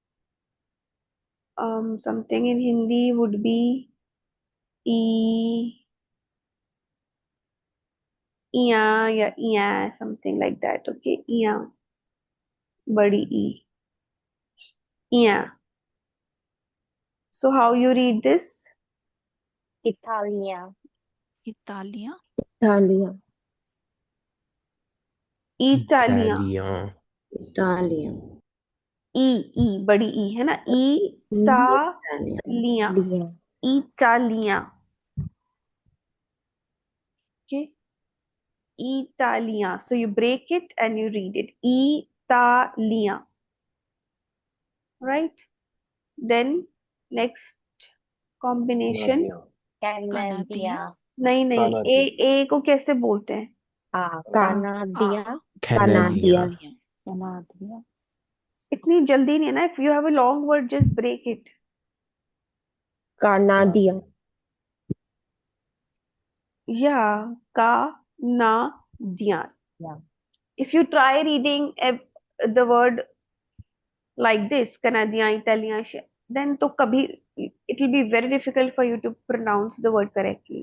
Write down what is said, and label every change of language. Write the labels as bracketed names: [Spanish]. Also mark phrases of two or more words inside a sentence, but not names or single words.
[English] Something in Hindi would be E, IA, yeah, IA, something like that. Okay, IA, badi E, IA. So how you read this? Italia. Italia. Italia. Italia. Italian. Italian. [Hindi] बड़ी ई है ना, [English] Italian. Italia, Italia. Italia. Okay, Italia. So you break it and you read it, Italia, right? Then next combination. Canadian. Canada. [Hindi] नहीं नहीं, ए को कैसे बोलते हैं? [English] Canada. Canada. Canadian. Canada. [Hindi] इतनी जल्दी नहीं है ना. [English] If you have a long word, just break it. Canada. Yeah, Canadian. Yeah. If you try reading the word like this, Canadian, Italian, then [Hindi] तो कभी [English] it will be very difficult for you to pronounce the word correctly.